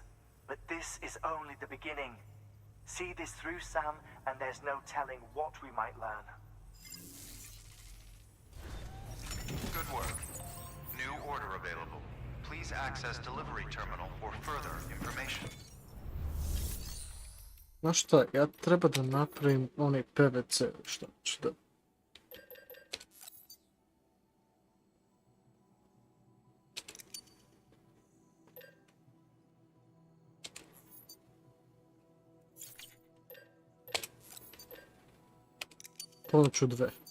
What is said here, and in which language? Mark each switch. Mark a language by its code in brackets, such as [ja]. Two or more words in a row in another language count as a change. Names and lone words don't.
[en] But this is only the beginning. See this through, Sam, and there's no telling what we might learn. Good work. New order available. Please access delivery terminal for further information. [sr] Znaš šta, ja treba da napravim onaj PVC, šta ću da... Ponuću 2.